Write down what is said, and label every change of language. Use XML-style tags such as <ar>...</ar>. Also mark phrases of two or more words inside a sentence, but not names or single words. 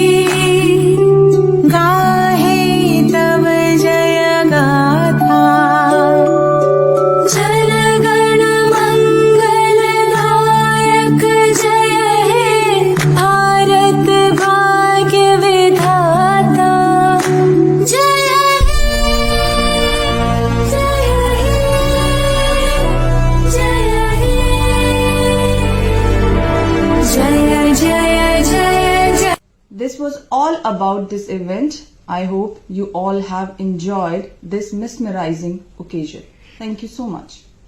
<bn>গাহে তব জয় গাথা, জন গণ মঙ্গল দায়ক জয় হে, ভারত ভাগ্য বিধাতা। জয় হে, জয় হে, জয় হে, জয় জয় জয় জয়।</bn> <en>This was all about this event. I hope you all have enjoyed this mesmerizing occasion. Thank you so much.</en>